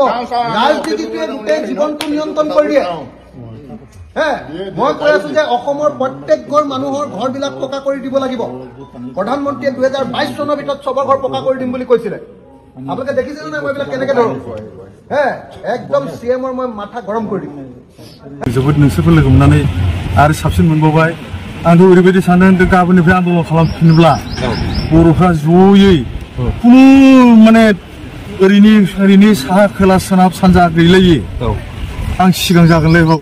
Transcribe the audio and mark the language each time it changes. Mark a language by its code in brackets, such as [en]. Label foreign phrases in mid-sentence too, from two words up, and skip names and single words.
[as] ৰাজনীতিটোৱে গোটেই জীৱনটো নিয়ন্ত্ৰণ কৰি দিয়ে। মই কৈ আছো যে অসমৰ প্ৰত্যেক ঘৰ মানুহৰ ঘৰবিলাক পকা কৰি দিব লাগিব। প্ৰধানমন্ত্ৰীয়ে 2022 চনৰ ভিতৰত চবৰ ঘৰ পকা কৰি দিম বুলি কৈছিলে। আপোনালোকে দেখিছে নে? মই এইবিলাক কেনেকে ধৰো? একদম CMৰ মই মাথা গৰম কৰি দিম। [brx] जोबोद नोंसोरखौ लोगो मोननानै आरो साबसिन मोनबावबाय। आंथ' ओरैबायदि सानदों गाबोननिफ्राय आन्दलन खालामफिनोब्ला बर'फ्रा जयै खुनु माने ओरैनि साहा खोला सोनाब सानजा गैलायै आं सिगां जागोनलै बाव